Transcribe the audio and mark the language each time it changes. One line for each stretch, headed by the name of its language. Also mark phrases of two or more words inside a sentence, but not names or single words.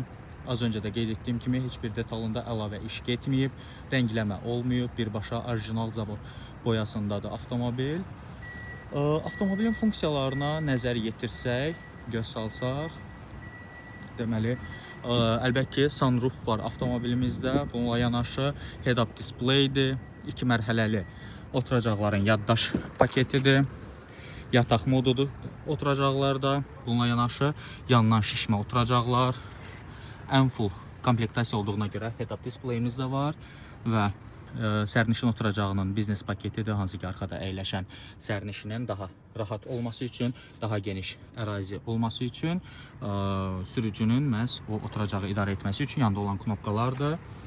Azerbaijani: Az öncə də qeyd etdiyim kimi heç bir detalında əlavə iş getməyib, rəngləmə olmayıb, birbaşa orijinal zavod boyasındadır avtomobil. Avtomobilin funksiyalarına nəzər yetirsək, göz salsaq, deməli, əlbəttə ki, sunroof var avtomobilimizdə. Bununla yanaşı head-up displaydir, 2 mərhələli oturacaqların yaddaş paketidir, yataq modudur oturacaqlarda. Bununla yanaşı yandan şişmə oturacaqlar, ən full komplektasiya olduğuna görə head-up displayimiz də var və sərnişin oturacağının biznes paketidir, hansı ki arxada əyləşən sərnişinin daha rahat olması üçün, daha geniş ərazi olması üçün, sürücünün məhz o oturacağı idarə etməsi üçün yanda olan knopkalardır.